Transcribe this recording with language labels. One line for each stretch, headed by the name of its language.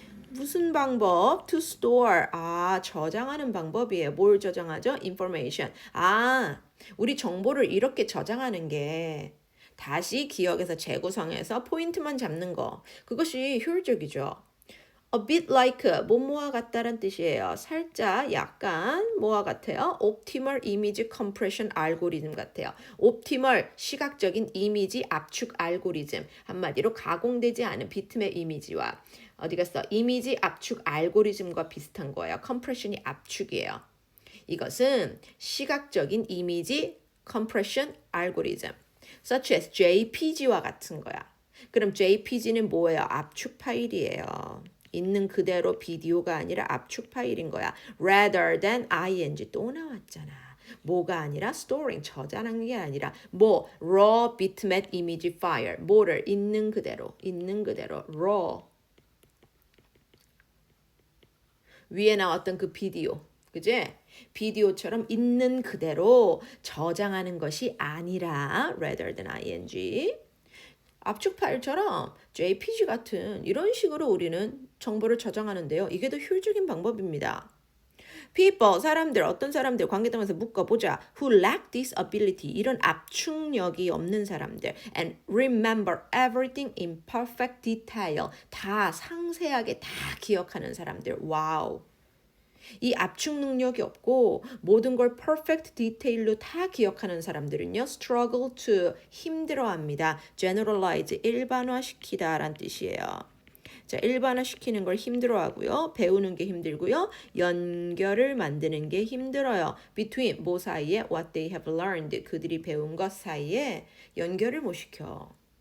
Korean: 무슨 방법? To store. 저장하는 방법이에요. 뭘 저장하죠? Information. 우리 정보를 이렇게 저장하는 게 다시 기억에서 재구성해서 포인트만 잡는 거. 그것이 효율적이죠. A bit like 뭐뭐와 같다란 뜻이에요. 살짝 약간 뭐와 같아요? Optimal image compression 알고리즘 같아요. Optimal 시각적인 이미지 압축 알고리즘. 한마디로 가공되지 않은 비트맵 이미지와 어디 갔어? 이미지 압축 알고리즘과 비슷한 거예요. 컴프레션이 압축이에요. 이것은 시각적인 이미지 compression 알고리즘 such as JPG와 같은 거야. 그럼 JPG는 뭐예요? 압축 파일이에요. 있는 그대로 비디오가 아니라 압축 파일인 거야. rather than ing 또 나왔잖아. 뭐가 아니라 storing 저장하는 게 아니라 뭐 raw bitmap image file 뭐를 있는 그대로 raw 위에 나왔던 그 비디오 그지? 비디오처럼 있는 그대로 저장하는 것이 아니라 rather than ing 압축 파일처럼 JPG 같은 이런 식으로 우리는 정보를 저장하는데요. 이게 더 효율적인 방법입니다. People, 사람들, 어떤 사람들 관계동에서 묶어보자. Who lack this ability, 이런 압축력이 없는 사람들.
English: And remember everything in perfect detail.
Korean: 다 상세하게 다 기억하는 사람들. 와우. 이 압축 능력이 없고 모든 걸 perfect detail 로 다 기억하는 사람들은요. struggle to 힘들어합니다. generalize 일반화시키다 라는 뜻이에요. 자, 일반화시키는 걸 힘들어하고요. 배우는 게 힘들고요. 연결을 만드는 게 힘들어요. between 뭐 사이에 what they have learned 그들이 배운 것 사이에 연결을 못 시켜.